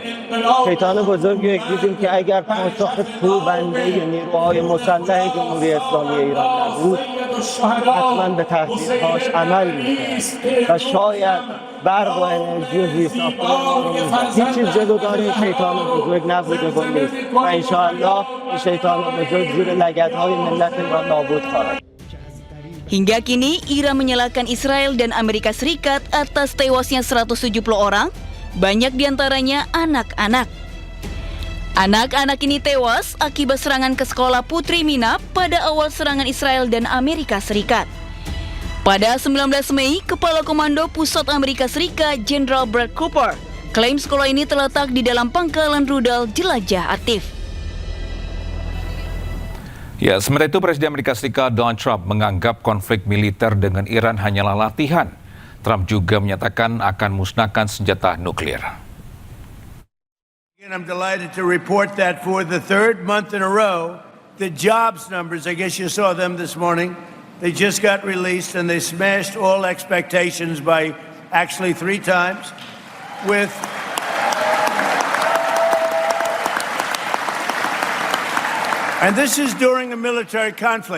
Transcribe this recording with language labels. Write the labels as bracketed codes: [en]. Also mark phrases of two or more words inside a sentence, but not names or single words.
[fa] شیطان بزرگی رو دیدیم که اگر پاسخ کوبنده نیروهای مسلح جمهوری اسلامی ایران نبود حتما به تهدیدهاش عمل میکرد و شاید برق و انرژی و زیرساختمان هیچ چیز جلودار شیطان بزرگ نبوده و نیست و انشاءالله این شیطان بزرگ زیر لگدهای ملت ایران نابود خواهد. [id] Hingga kini, Iran menyalahkan Israel dan Amerika Serikat atas tewasnya 170 orang, banyak diantaranya anak-anak. Anak-anak ini tewas akibat serangan ke sekolah Putri Minab pada awal serangan Israel dan Amerika Serikat. Pada 19 Mei, Kepala Komando Pusat Amerika Serikat, Jenderal Brad Cooper, klaim sekolah ini terletak di dalam pangkalan rudal jelajah aktif. Ya, sementara itu Presiden Amerika Serikat Donald Trump menganggap konflik militer dengan Iran hanyalah latihan. Trump juga menyatakan akan musnahkan senjata nuklir. [en] And I'm delighted to report that for the 3rd month in a row, the jobs numbers, I guess you saw them this morning, they just got released and they smashed all expectations by actually 3 times with and this is during a military conflict.